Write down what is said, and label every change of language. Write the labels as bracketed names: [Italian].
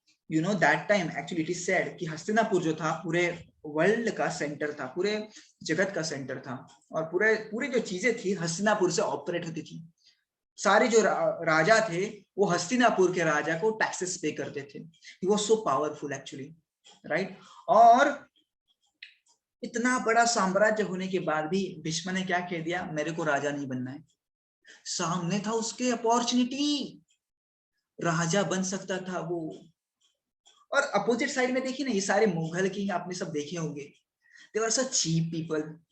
[English] You know that time actually it is said [Hindi] कि हस्तिनापुर जो था पूरे वर्ल्ड का सेंटर था, पूरे जगत का सेंटर था, और पूरे जो चीजें थी हस्तिनापुर से ऑपरेट होती थी. सारे जो राजा थे वो हस्तिनापुर के राजा को टैक्सेस पे करते थे. [English] He was so powerful actually, right? [Hindi] और इतना बड़ा साम्राज्य होने के बाद भी भीष्म ने क्या कह दिया, मेरे को राजा नहीं बनना है. सामने था उसके अपॉर्चुनिटी, राजा बन सकता था वो. और अपोजिट साइड में देखिए ना, ये सारे मुगल किंग आपने सब देखे होंगे, [English] They were such cheap people.